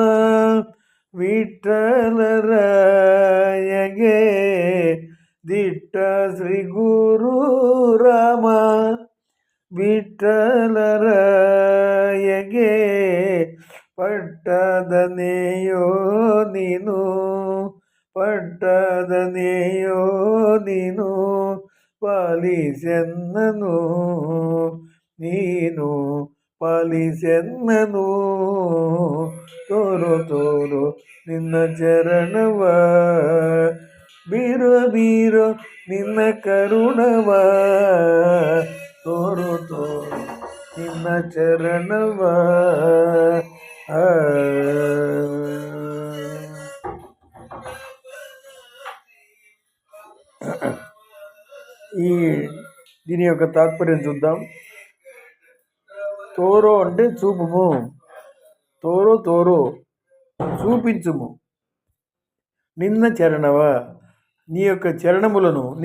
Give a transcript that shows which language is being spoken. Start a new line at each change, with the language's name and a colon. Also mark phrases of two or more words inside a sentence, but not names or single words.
Kannada: ವಿಠಲರಾಯಗೆ, ದಿಟ್ಟ ಶ್ರೀ ಗುರು ರಾಮ ವಿಠಲರಾಯಗೆ, ಪಟ್ಟದನೆಯೋ ನೀನು, ಪಟ್ಟದನೆಯೋ ನೀನು, ಪಾಲಿಸೆನ್ನನು ನೀನು, ಪಾಲಿಸೆನ್ನನು. ತೋರೋ ತೋರೋ ನಿನ್ನ ಚರಣವ, ಬೀರೋ ಬೀರೋ ನಿನ್ನ ಕರುಣವ, ತೋರೋ ತೋರೋ ನಿನ್ನ ಚರಣವ.
Telugu: దీని యొక్క తాత్పర్యం చూద్దాం. తోరో అంటే చూపుము,
Kannada: ತೋರೋ ತೋರೋ
Telugu: చూపించుము,
Kannada: ನಿನ್ನ ಚರಣವ
Telugu: నీ యొక్క చరణములను, నీ